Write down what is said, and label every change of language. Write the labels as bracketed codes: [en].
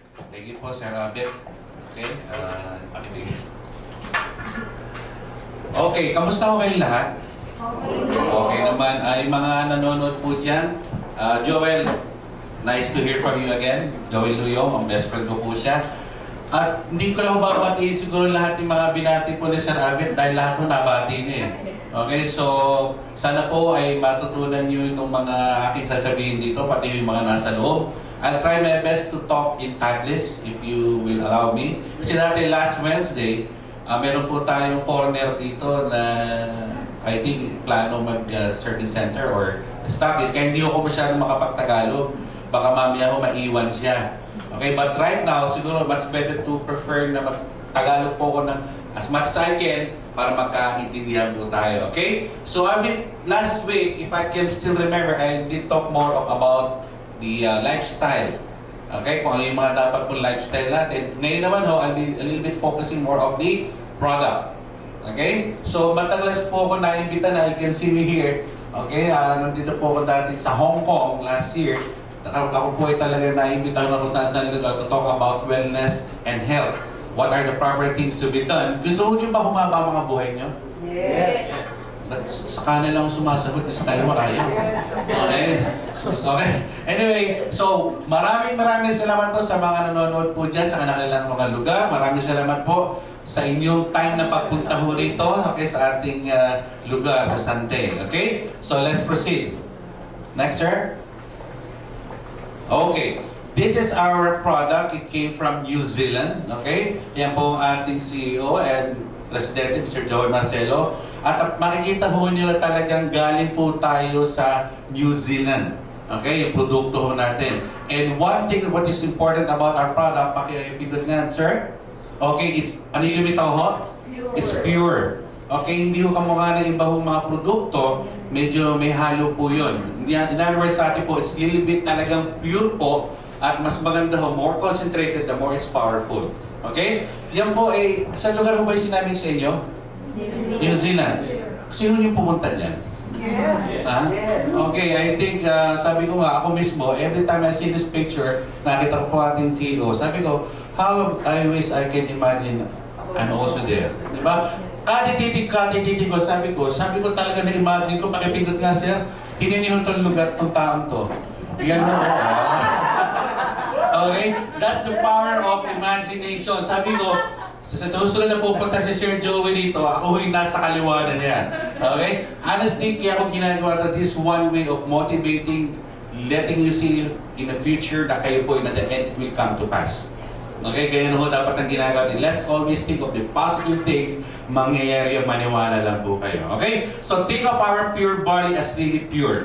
[en] Thank you po, Sir Abet. Okay, pakibigay. [tl] Okay, kamusta ko kayong lahat? Okay naman. Ay mga nanonood po dyan. [en] Joel, nice to hear from you again. [tl] Joel Luyo, ang best friend ko po siya. At hindi ko lang babati siguro lahat yung mga binati po ni Sir Abet dahil lahat po nabati niya eh. Okay, so sana po ay matutunan niyo itong mga aking sasabihin dito, pati yung mga nasa loob. [en] I'll try my best to talk in Taglish if you will allow me. [tl] Kasi natin last Wednesday, meron po tayong foreigner dito na I think plano mag-service center or stockist. Kaya hindi ako masyadong makapagtagalog. Baka mamaya ako maiwan siya. Okay, but right now, siguro [en] much better to prefer [tl] na mag-Tagalog po ko ng as much as I can para magkaintindihan po tayo. Okay? [en] So I mean, last week, if I can still remember, I did talk more about the lifestyle. [tl] Okay, kung ano yung mga dapat pong lifestyle natin. Ngayon naman ho, [en] I'll be a little bit focusing more of the product. [tl] Okay? So, matagalas po ako na-imbita na, [en] you can see me here. [tl] Okay, nandito po ako dati sa Hong Kong last year. Ako po ay talaga naimbitahan ako sa lugar [en] to talk about wellness and health. What are the proper things to be done? [tl] Gusto niyo ba humaba mga buhay niyo? [en] Yes. [tl] Sa kanan lang sumasagot, sa kaliwa kaya. Okay? Okay. Anyway, so maraming salamat po sa mga nanonood po dyan sa kanilang mga lugar. Maraming salamat po sa inyong time na pagpunta ho rito, okay, sa ating lugar sa Sante. Okay? [en] So let's proceed. Next, sir. [tl] Okay. [en] This is our product. It came from New Zealand. [tl] Okay? Yan po ang ating CEO and Presidente, Mr. Joey Marcelo. At makikita ho nyo na talagang galing po tayo sa New Zealand. Okay? Yung produkto ho natin. [en] And one thing, what is important about our product, [tl] pakipindot nga, sir? Okay, ano yung lumitaw ho? [en] Pure. It's pure. [tl] Okay, hindi ho kamukha ng iba hong mga produkto, medyo may halo po yun. In other words, sa atin po, it's little bit talagang pure po. At mas maganda ho, [en] more concentrated, the more it's powerful. [tl] Okay? Yan po ay, sa lugar ho ba yung sinabi sa inyo? New Zealand. Sino yung pumunta dyan? [en] Yes. Ha? Okay, I think, [tl] sabi ko nga, ako mismo, [en] every time I see this picture, [tl] nakita ko po ating CEO, sabi ko, [en] how I wish I can imagine I'm also there. Diba? [tl] Katitig ko, sabi ko talaga na-imagine ko, pakipindot nga sir, pininiho itong lugar, itong taong to. Yan mo. [en] Okay? That's the power of imagination. [tl] Sabi ko, sa susunod na pupunta si Sir Joey dito, ako yung nasa kaliwa na niya. [en] Okay? Honestly, [tl] kaya ako ginagawa na [en] this one way of motivating, letting you see in the future na kayo po in the end it will come to pass. Okay? [tl] Kaya ho dapat ang ginagawa din. [en] Let's always think of the positive things, [tl] mangyayari yung maniwala lang po kayo. [en] Okay? So think of our pure body as really pure.